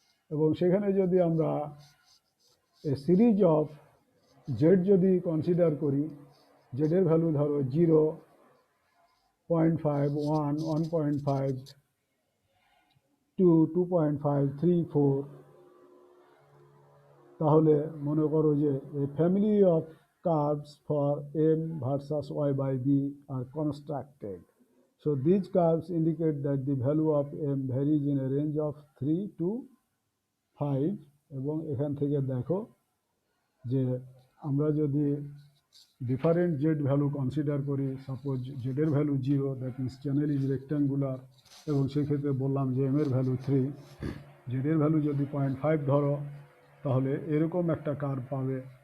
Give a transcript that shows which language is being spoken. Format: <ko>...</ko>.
<bn>এবং সেখানে যদি আমরা এ সিরিজ অফ জেড যদি কনসিডার করি, জেডের ভ্যালু ধরো 0, 0.5, 1, 1.5, 2, 2.5, 3, 4, তাহলে মনে করো যে</bn> <en>a family of curves for m versus y by b are constructed. So these curves indicate that the value of m varies in a range of 3 to 5।</en> <bn>এবং এখান থেকে দেখো যে আমরা যদি ডিফারেন্ট জেড ভ্যালু কনসিডার করি, suppose জেডের value 0,</bn> <en>that means channel is rectangular,</en> <bn>এবং সেক্ষেত্রে বললাম যে এম এর ভ্যালু 3, জেডের ভ্যালু যদি 0.5 ধরো, তাহলে এরকম একটা কার্ভ পাবে।</bn>